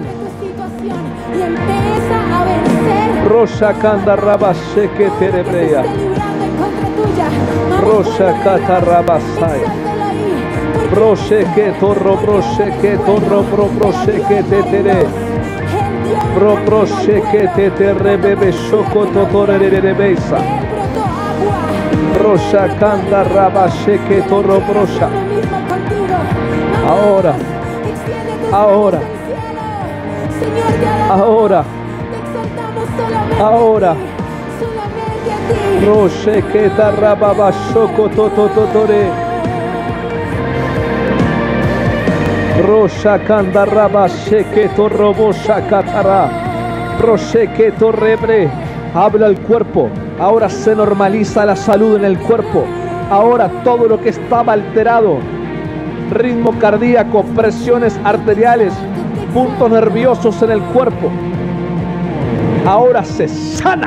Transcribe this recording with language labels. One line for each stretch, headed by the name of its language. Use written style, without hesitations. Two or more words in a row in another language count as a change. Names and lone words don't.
Spanish: Y empieza a vencer. Rosa Kanda Rabashe que terebrea. Rosa Kata Rabasaya. Broche que torro, broche que torro, broche que te tere. Broche que te terebebe shoko totore rebesa. Rosa Kanda Rabashe que torro brocha. Ahora. Roche que tarrababa shoko tototore. Rocha candarraba sheke torrobo shakatara. Roche que torrebre. Habla el cuerpo. Ahora se normaliza la salud en el cuerpo. Ahora todo lo que estaba alterado, ritmo cardíaco, presiones arteriales, puntos nerviosos en el cuerpo, ahora se sana.